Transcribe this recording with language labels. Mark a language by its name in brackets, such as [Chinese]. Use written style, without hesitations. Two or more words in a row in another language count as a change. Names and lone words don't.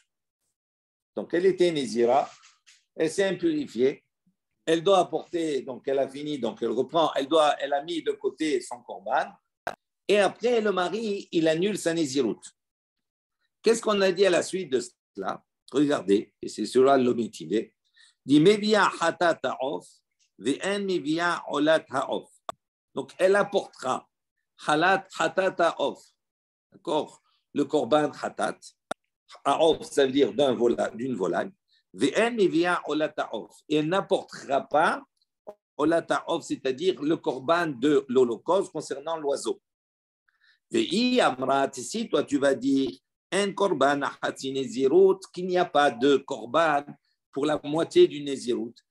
[French] Donc, elle était Nézira, elle s'est impurifiée, elle doit apporter, donc elle a fini, donc elle reprend, elle a mis de côté son korban, et après, le mari, il annule sa Néziroute. Qu'est-ce qu'on a dit à la suite de cela? Regardez, et c'est cela l'ométivé. Dit, [Hebrew] מביא חטאת העוף ואין מביא עולת העוף. [French] Donc, elle apportera [Hebrew] חטאת העוף. [French] D'accord? Le [Hebrew] קרבן חטאת. [French] Ha'of, ça veut dire d'une volaille. [Hebrew] ואין מביא עולת העוף. [French] Et elle n'apportera pas [Hebrew] עולת העוף, [French] c'est-à-dire le korban de l'Holocauste concernant l'oiseau. [Hebrew] ואי אמרת, [French] ici, toi, tu vas dire un korban à Hatzinezirut, qu'il n'y a pas de korban pour la moitié du Nézirut.